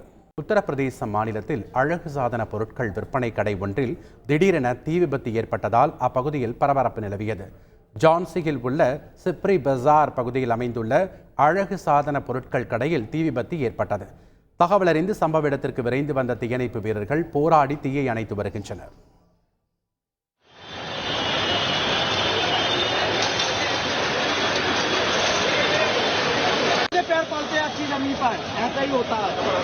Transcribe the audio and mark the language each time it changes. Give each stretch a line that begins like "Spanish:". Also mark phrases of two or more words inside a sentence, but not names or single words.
Tamil: உத்தரப்பிரதேச மாநிலத்தில் அழகு சாதன பொருட்கள் விற்பனை கடை ஒன்றில் திடீரென தீ விபத்து ஏற்பட்டதால் அப்பகுதியில் பரபரப்பு நிலவியது. ஜான்சியில் உள்ள சிப்ரி பஜார் பகுதியில் அமைந்துள்ள அழகு சாதன பொருட்கள் கடையில் தீ விபத்து ஏற்பட்டது. தகவல் அறிந்து சம்பவ இடத்திற்கு விரைந்து வந்த தீயணைப்பு வீரர்கள் போராடி தீயை அணைத்து வருகின்றனர்.
Hindi: पैर पलते अच्छी जमीन पर ऐसा ही होता है।